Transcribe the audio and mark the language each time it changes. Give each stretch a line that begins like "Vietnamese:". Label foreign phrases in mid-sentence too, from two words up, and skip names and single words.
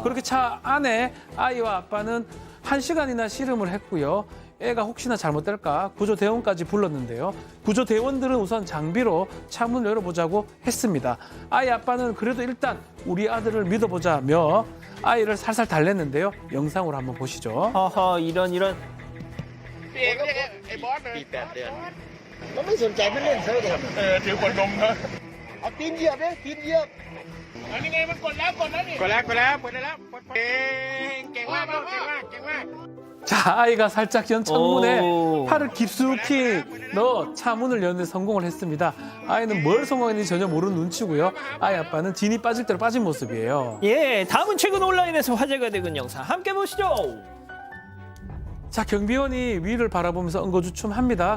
Korean: 그렇게 차 안에 아이와 아빠는 1시간이나 씨름을 했고요. 애가 혹시나 잘못될까 구조대원까지 불렀는데요. 구조대원들은 우선 장비로 차문을 열어보자고 했습니다. 아이 아빠는 그래도 일단 우리 아들을 믿어보자며 아이를 살살 달랬는데요. 영상으로 한번 보시죠. 허허, 이런.
Thai: มันไม่สนใจมันเล่นเซิร์ฟเลยถือขวดนมนะเอาตีนเหยียบเลยตีนเหยียบอันนี้ไงมันกดแล้วกดได้แล้วเก่งมากเก่งมาก
Korean: 자, 아이가 살짝 연 창문에 오. 팔을 깊숙이 넣어 차문을 여는 데 성공을 했습니다. 아이는 뭘 성공했는지 전혀 모르는 눈치고요. 아이 아빠는 진이 빠질 대로 빠진 모습이에요. 예, 다음은 최근 온라인에서 화제가 되는 영상 함께 보시죠. 자, 경비원이 위를 바라보면서 응거주춤합니다.